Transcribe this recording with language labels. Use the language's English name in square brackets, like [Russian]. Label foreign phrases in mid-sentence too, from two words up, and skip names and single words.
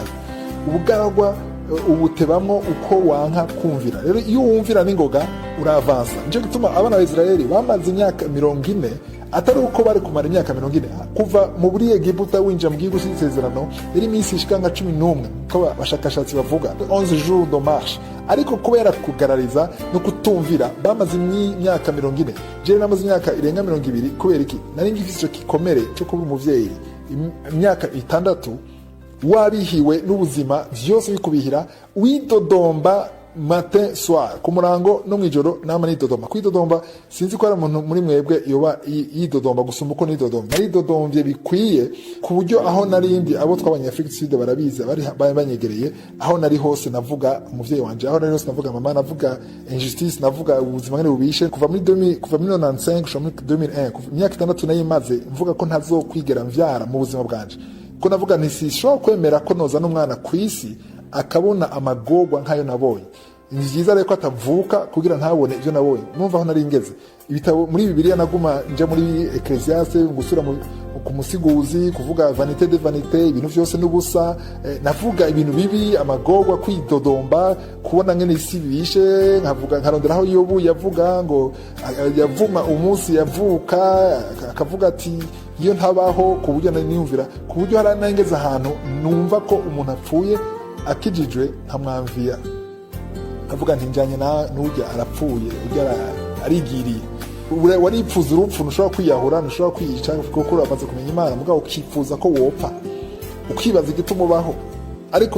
[Rundi] Ubugaragwa ubutebamwo uko wanka kumvira. Rero iyo wumvira n'ingoga uravansa. Nico gituma abana ba Israeli bamaze imyaka 40 atari uko bari kumara imyaka 40 kuva mu buri Egiputa winjira mu gihugu cy'isezerano yari iminsi ishikanga 11 ko bashakashatsi bavuga 11 [French] jours de marche. [Rundi] Ariko kubera kugarariza no kutumvira bamaze imyaka 40. Je namaze imyaka irenga 20 kubera iki nari ngifise cyo kikomere cyo kuba umuvyeyi imyaka 6 wabihiwe n'ubuzima vyose bikubihira widodomba [French] matin soir [Rundi] ku murango no mwijoro nama nidodomba kwidodomba. Sinzi ko ari umuntu muri mwebwe yoba yidodomba gusumba uko nidodomba. Naridodombye bikwiye ku buryo aho narindi abo twabanye Afrique Sud barabiza bari banyegereye aho nari hose navuga umuvyeyi wanje, aho nari hose navuga mama, navuga injustice, navuga ubuzima ngene bubishe. Kuva muri 1995 kuva muri 2001 imyaka 6 nayimaze mvuga ko ntazokwigera mvyara mu buzima bwanje. Ko navuga ntisishobora kwemera ko noza n'umwana kwisi akabona amagorwa nkayo nabonye. Ni byiza rero ko atavuka kugira ntabone ibyo nabonye. Numva aho nari ngeze ibitabo muri Bibiliya naguma nje muri Ecclesiastes ngusura mu ku musiguzi kuvuga [French] vanité de vanité [Rundi] ibintu byose n'ubusa navuga ibintu bibi amagorwa kwidodomba kubona ngene isi bishe nkavuga nkaronderaho Yobu yavuga ngo yavuma umunsi yavuka akavuga ati iyo ntabaho ku buryo niyumvira ku buryo haranangeza ahantu numva ko umuntu apfuye akijijwe nkamwamvia avuga nti njanye n'urya arapfuye urya arigiriye waripfuza urupfu ntushobora kwiyahura ntushobora kwiyica kuko uramaze kumenya Imana mugabo ukifuza ko wopfa ukibaza igituma ubaho ariko